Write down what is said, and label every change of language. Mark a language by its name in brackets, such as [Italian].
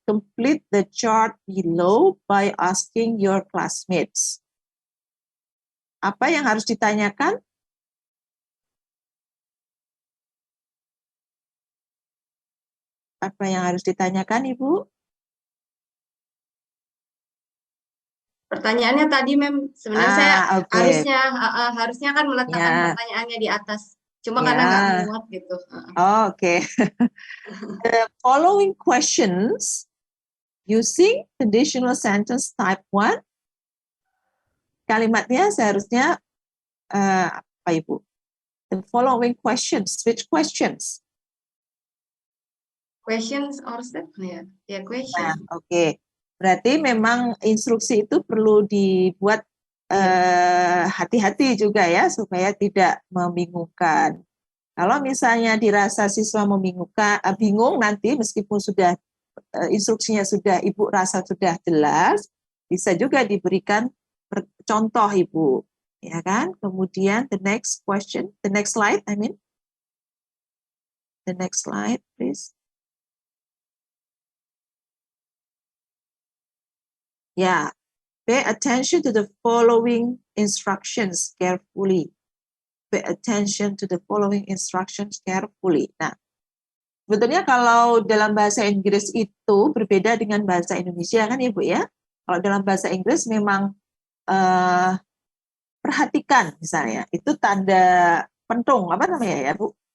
[English] Complete the chart below by asking your classmates. [Indonesian] Apa yang harus ditanyakan? Apa yang harus ditanyakan, Ibu? Pertanyaannya tadi, Mem, sebenarnya saya harusnya kan meletakkan pertanyaannya di atas. Cuma karena nggak muat gitu. Oke. [English] The following questions using conditional sentence type 1 [Indonesian] kalimatnya seharusnya apa Ibu? [English] The following questions. Which questions? Questions or statement? Ya, question. [Indonesian] Nah, oke. Berarti memang instruksi itu perlu dibuat hati-hati juga ya, supaya tidak membingungkan. Kalau misalnya dirasa siswa membingungkan, bingung nanti meskipun sudah instruksinya sudah Ibu rasa sudah jelas, bisa juga diberikan contoh Ibu, ya kan? Kemudian [English] the next question, the next slide, the next slide, please. Yeah, pay attention to the following instructions carefully. Pay attention to the following instructions carefully. [Indonesian] Nah, sebetulnya kalau dalam bahasa Inggris itu berbeda dengan bahasa Indonesia kan Ibu ya. Kalau dalam bahasa Inggris memang perhatikan misalnya, itu tanda pentung, apa namanya ya Bu?